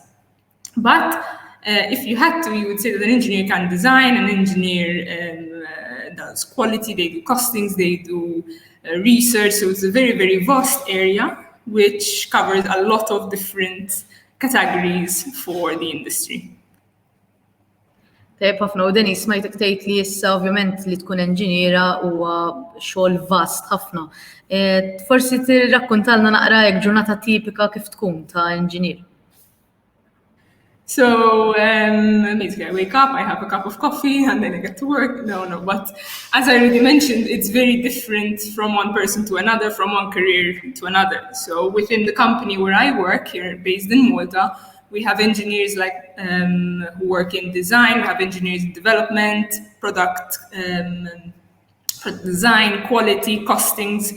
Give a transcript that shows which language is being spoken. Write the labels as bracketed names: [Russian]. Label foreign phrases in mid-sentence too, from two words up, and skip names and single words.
[English] But if you had to, you would say that an engineer can design, an engineer does quality, they do costings, they do research. So it's a very, very vast area which covers a lot of different categories for the industry. [Maltese] Tajjeb ħafna u Denise smajtek tgħid li issa ovvjament li tkun enġiniera huwa xogħol vast ħafna. Forsi tirrakkuntalna naqra hekk ġurnata tipika kif tkun ta' enġinier. [English] So basically I wake up, I have a cup of coffee, and then I get to work. No, but as I already mentioned, it's very different from one person to another, from one career to another. So within the company where I work here, based in Malta, we have engineers who work in design, we have engineers in development, product design, quality, costings.